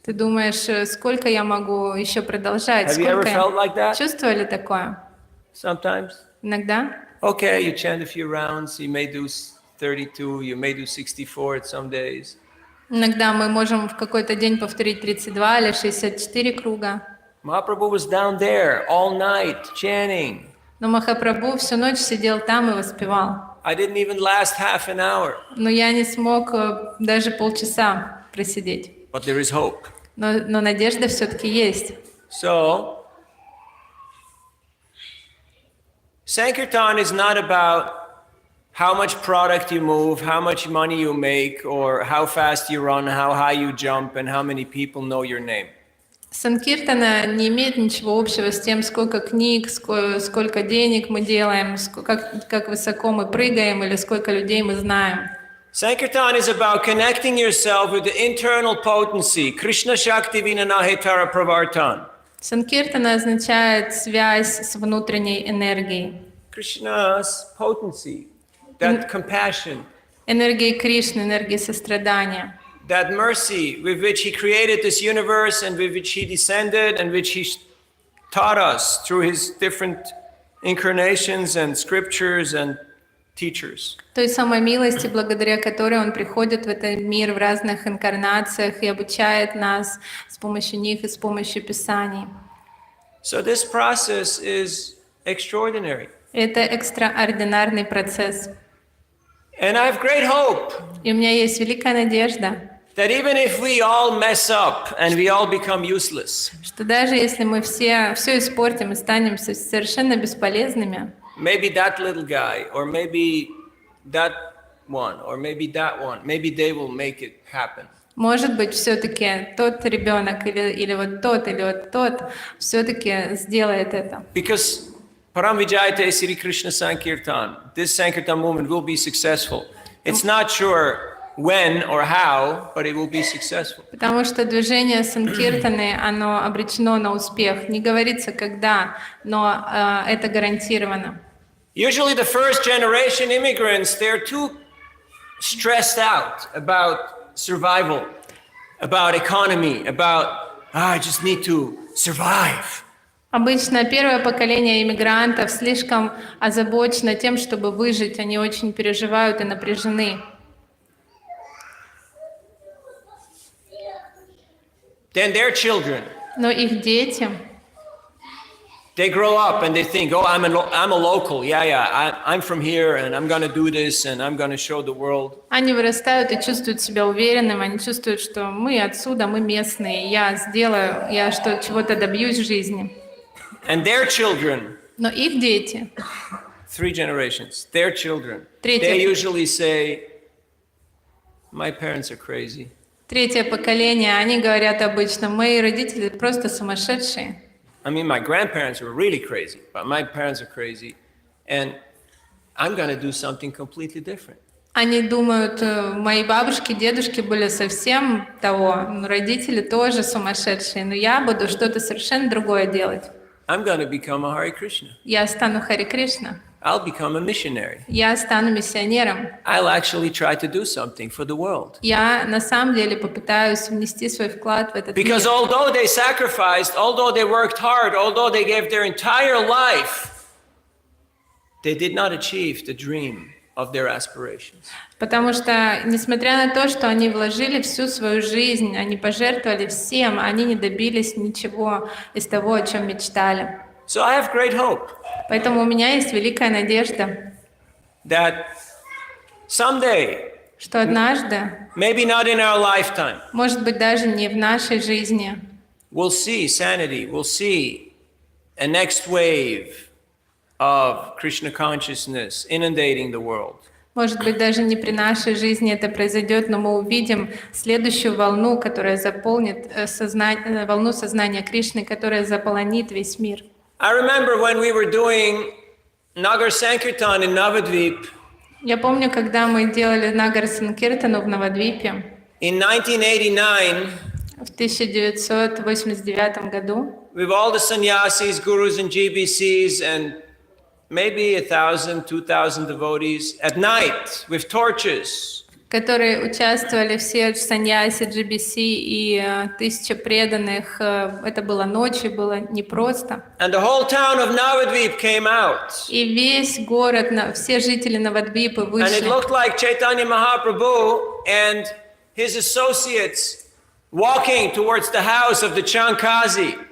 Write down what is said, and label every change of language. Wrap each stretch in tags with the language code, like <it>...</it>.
<ru>ты думаешь, сколько я могу еще продолжать?</ru> <en>Have you ever</en> <ru>Сколько</ru> <en>felt like that?</en> <ru>Чувствовали такое?</ru> <en>Sometimes.</en> <ru>Иногда?</ru> <en>Okay, you chant a few rounds, you may do 32, you may do 64 at some days.</en> <ru>Иногда мы можем в какой-то день повторить 32 или 64 круга.</ru> <en>Mahaprabhu was down there all night chanting.</en> <ru>Но Махапрабху всю ночь сидел там и воспевал.</ru> <en>I didn't even last half an hour.</en> <ru>Но я не смог даже полчаса просидеть.</ru> <en>But there is hope.</en> <ru>Но надежда все-таки есть.</ru> <en>So, Sankirtan is not about how much product you move, how much money you make, or how fast you run, how high you jump, and how many people know your name.</en> <ru>Санкиртана не имеет ничего общего с тем, сколько книг, сколько денег мы делаем, как высоко мы прыгаем или сколько людей мы знаем.</ru> <en>Sankirtan is about connecting yourself with the internal potency, Krishna Shakti Vinanahetara Pravartan.</en> <ru>Санкиртана означает связь с внутренней энергией.</ru> <en>Krishna's potency, that compassion,</en> <ru>Энергией Кришны, энергией сострадания.</ru> <en>that mercy with which he created this universe and with which he descended and which he taught us through his different incarnations and scriptures and teachers.</en> <ru>Той самой милости, благодаря которой Он приходит в этот мир в разных инкарнациях и обучает нас с помощью них и с помощью Писаний.</ru> <en>So this process is extraordinary.</en> <ru>Это экстраординарный процесс.</ru> <en>And I have great hope</en> <ru>И у меня есть великая надежда,</ru> <en>that even if we all mess up and we all become useless,</en> <ru>что даже если мы все испортим и станем совершенно бесполезными,</ru> <en>maybe that little guy, or maybe that one, or maybe that one, maybe they will make it happen.</en> <ru>может быть, все-таки тот ребенок или вот тот все-таки сделает это.</ru> <en>Because Param Vijayate Sri Krishna Sankirtan, this Sankirtan movement will be successful. It's not sure when or how, but it will be successful.</en> <ru>Потому что движение Санкиртаны, оно обречено на успех. Не говорится когда, но это гарантированно.</ru> <en>Usually the first generation immigrants, they're too stressed out about survival, about economy, about, I just need to survive.</en> <ru>Обычно первое поколение иммигрантов слишком озабочено тем, чтобы выжить. Они очень переживают и напряжены.</ru> <en>Then their children,</en> <ru>Но их дети,</ru> <en>they grow up and they think, oh, I'm a local. I'm from here and I'm going to do this and I'm going to show the world.</en> <ru>они вырастают и чувствуют себя уверенным. Они чувствуют, что мы отсюда, мы местные. Я чего-то добьюсь в жизни.</ru> <en>And their children,</en> <ru>Но их дети,</ru> <en>3 generations, their children,</en> <ru>Третье.</ru> <en>they usually say, my parents are crazy.</en> <ru>третье поколение, они говорят обычно, мои родители просто сумасшедшие.</ru> <en>I mean, my grandparents were really crazy, but my parents are crazy. And I'm going to do something completely different.</en> <ru>Они думают, мои бабушки, дедушки были совсем того, родители тоже сумасшедшие, но я буду что-то совершенно другое делать.</ru> <en>I'm going to become a Hare Krishna.</en> <ru>Я стану Харе Кришна.</ru> <en>I'll become a missionary.</en> <ru>Я стану миссионером.</ru> <en>I'll actually try to do something for the world.</en> <ru>Я на самом деле попытаюсь внести свой вклад в этот мир.</ru> <en>Because although they sacrificed, although they worked hard, although they gave their entire life, they did not achieve the dream of their aspirations.</en> <ru>Потому что, несмотря на то, что они вложили всю свою жизнь, они пожертвовали всем, они не добились ничего из того, о чем мечтали.</ru> <en>So I have great hope</en> <ru>Поэтому у меня есть великая надежда,</ru> <en>that someday,</en> <ru>что однажды,</ru> <en>maybe not in our lifetime,</en> <ru>может быть, даже не в нашей жизни,</ru> <en>we'll see sanity, we'll see a next wave of Krishna consciousness inundating the world.</en> <ru>может быть, даже не при нашей жизни это произойдет, но мы увидим следующую волну, которая заполнит волну сознания Кришны, которая заполонит весь мир.</ru> <en>I remember when we were doing Nagar Sankirtan in Navadvip</en> <ru>Я помню, когда мы делали Нагар Санкиртану в Навадвипе</ru> <en>in 1989</en> <ru>в 1989 году,</ru> <en>with all the sannyasis, gurus, and GBCs, and maybe 1,000, 2,000 devotees at night with torches.</en> <ru>в которой участвовали все саньяси, GBC и 1000 преданных. Это было ночью, было непросто.</ru> <en>And the whole town of Navadvip came out.</en> <ru>И весь город, все жители Навадвипы</ru> <en>And it</en> <ru>вышли.</ru> <en>looked like Chaitanya Mahaprabhu and his associates walking towards the house of the Chankazi.</en>